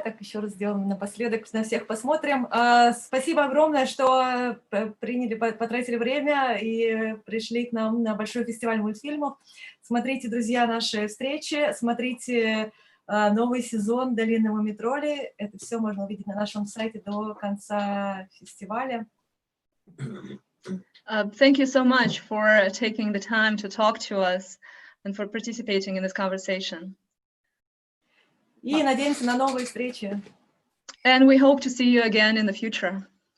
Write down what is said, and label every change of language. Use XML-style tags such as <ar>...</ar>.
<ru>Так, еще раз сделаем напоследок, на всех посмотрим. Спасибо огромное, что потратили время и пришли к нам на большой фестиваль мультфильмов. Смотрите, друзья, наши встречи, смотрите новый сезон «Долины муми-троллей». Это все можно увидеть на нашем сайте до конца фестиваля.</ru> <en>Thank you so much for taking the time to talk to us and for participating in this conversation.</en> <ru>И надеемся на новые встречи.</ru> <en>And we hope to see you again in the future.</en>